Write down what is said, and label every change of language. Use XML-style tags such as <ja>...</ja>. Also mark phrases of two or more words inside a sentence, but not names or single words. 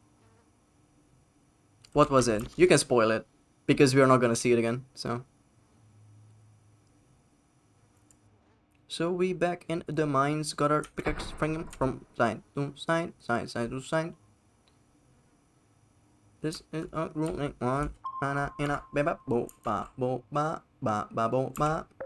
<en>What was it? You can spoil it. Because we're not gonna see it again, so. So we back in the mines, got our pickaxe from side to side, side to side. This is a ruling one. Ana ina beba bo ba bo ba.</en>